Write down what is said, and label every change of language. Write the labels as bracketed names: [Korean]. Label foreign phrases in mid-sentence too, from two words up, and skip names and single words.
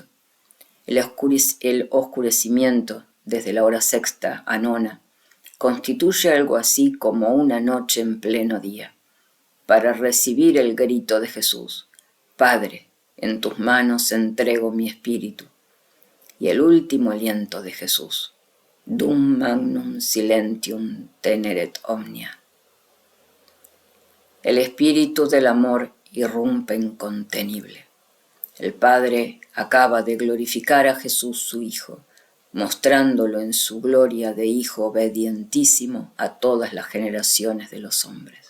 [Spanish] El oscurecimiento, desde la hora sexta a nona, constituye algo así como una noche en pleno día, para recibir el grito de Jesús: Padre, en tus manos entrego mi espíritu, y el último aliento de Jesús: [Latin] Dum magnum silentium teneret omnia. [Spanish] El espíritu del amor irrumpe incontenible. El Padre acaba de glorificar a Jesús su Hijo, mostrándolo en su gloria de Hijo obedientísimo a todas las generaciones de los hombres.